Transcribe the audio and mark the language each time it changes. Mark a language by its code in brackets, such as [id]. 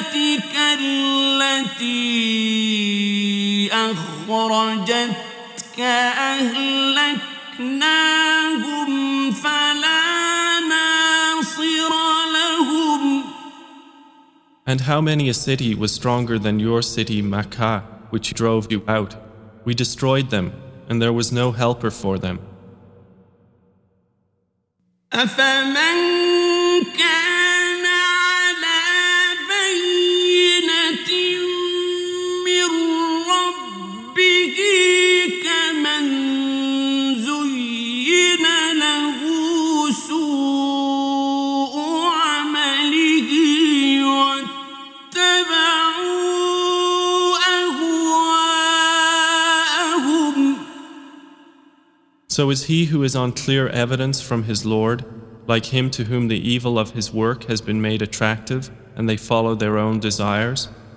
[ar] آياتك التي أخرجتك أهلكناهم فلا ناصر لهم. [en] And how many a city was stronger than your city Makkah, which drove you out? We destroyed them, and there was no helper for them. [ar] أفمن كان على بينة من ربه كمن زين له سوء عمله واتبعوا أهواءهم. [en] So is he who is on clear evidence from his Lord like him to whom the evil of his work has been made attractive, and they follow their own desires?